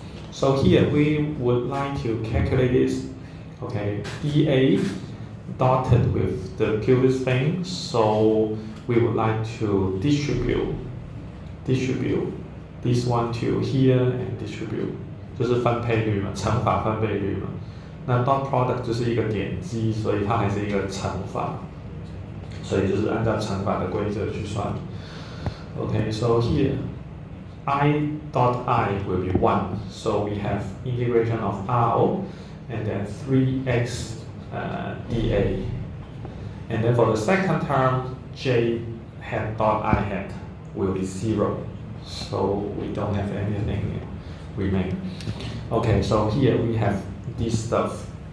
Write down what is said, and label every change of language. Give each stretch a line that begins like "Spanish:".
English: So here we would like to calculate this. Okay, dA dotted with the previous thing. So we would like to distribute this one to here and distribute.
Chinese: 就是分配率嘛，乘法分配率嘛。那 dot product 就是一个点积，所以它还是一个乘法，所以就是按照乘法的规则去算。
English: Okay, so here I dot I will be 1. So we have integration of R and then 3x dA. And then for the second term, j hat dot I hat will be 0. So we don't have anything remain. Okay, so here we have this stuff.